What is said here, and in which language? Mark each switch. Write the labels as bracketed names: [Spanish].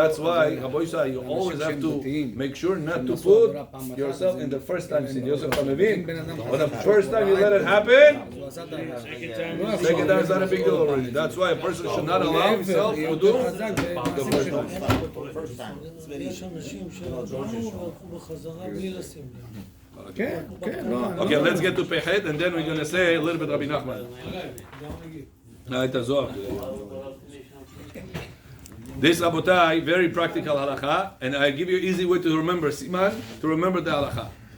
[English] That's why, Rabbi Yisrael, you always have to make sure not to put yourself in the first time sin. Yosef Hamevin, but the first time you let it happen, second time is not a big deal already. That's why a person should not allow himself to do the first time. [Hebrew] יש אנשים שלא הלכו בחזרה בלי לשים לב. [English] Okay, let's get to Pechet, and then we're going to say a little bit Rabbi Nachman. This Rabotai, very practical halacha, and I give you an easy way to remember Siman, to remember the halacha.